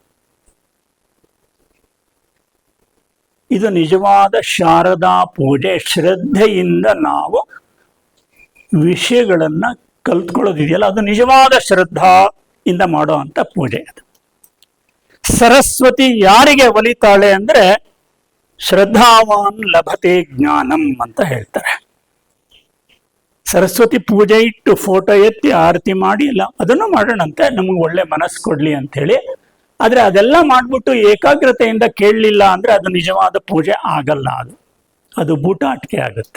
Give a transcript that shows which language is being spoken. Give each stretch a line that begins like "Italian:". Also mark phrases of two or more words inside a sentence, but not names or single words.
Kannada: ಇದು ನಿಜವಾದ ಶಾರದಾ ಪೂಜೆ. ಶ್ರದ್ಧೆಯಿಂದ ನಾವು ವಿಷಯಗಳನ್ನ ಕಲ್ತ್ಕೊಳ್ಳೋದಿದೆಯಲ್ಲ, ಅದು ನಿಜವಾದ ಶ್ರದ್ಧಾಯಿಂದ ಮಾಡೋ ಅಂತ ಪೂಜೆ. ಅದು ಸರಸ್ವತಿ ಯಾರಿಗೆ ಒಲಿತಾಳೆ ಅಂದ್ರೆ
Sanskrit: ಶ್ರದ್ಧಾವಾನ್ ಲಭತೆ ಜ್ಞಾನಂ
Kannada: ಅಂತ ಹೇಳ್ತಾರೆ. ಸರಸ್ವತಿ ಪೂಜೆ ಇಟ್ಟು ಫೋಟೋ ಎತ್ತಿ ಆರತಿ ಮಾಡಿ ಎಲ್ಲ ಅದನ್ನು ಮಾಡೋಣಂತೆ, ನಮ್ಗೆ ಒಳ್ಳೆ ಮನಸ್ಸು ಕೊಡ್ಲಿ ಅಂತ ಹೇಳಿ. ಆದ್ರೆ ಅದೆಲ್ಲ ಮಾಡ್ಬಿಟ್ಟು ಏಕಾಗ್ರತೆಯಿಂದ ಕೇಳಲಿಲ್ಲ ಅಂದ್ರೆ ಅದು ನಿಜವಾದ ಪೂಜೆ ಆಗಲ್ಲ. ಅದು ಬೂಟಾಟಿಕೆ ಆಗುತ್ತೆ.